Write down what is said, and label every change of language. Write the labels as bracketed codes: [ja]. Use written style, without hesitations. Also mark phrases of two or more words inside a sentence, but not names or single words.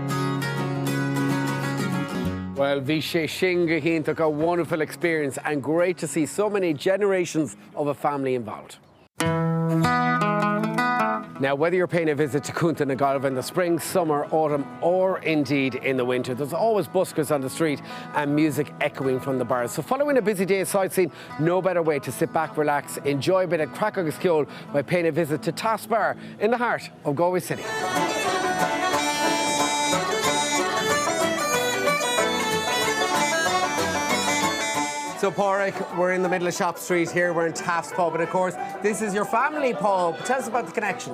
[en] Well, Vishe Shinga Hintaka, a wonderful experience and great to see so many generations of a family involved. Now, whether you're paying a visit to Cúnta na Gaillimh in the spring, summer, autumn, or indeed in the winter, there's always buskers on the street and music echoing from the bars. So following a busy day of sightseeing, no better way to sit back, relax, enjoy a bit of [ga] craic agus ceol [en] by paying a visit to Tass Bar in the heart of Galway City. So, Pádraig, we're in the middle of Shop Street here. We're in Taft's Pub, and of course, this is your family pub. Tell us about the connection.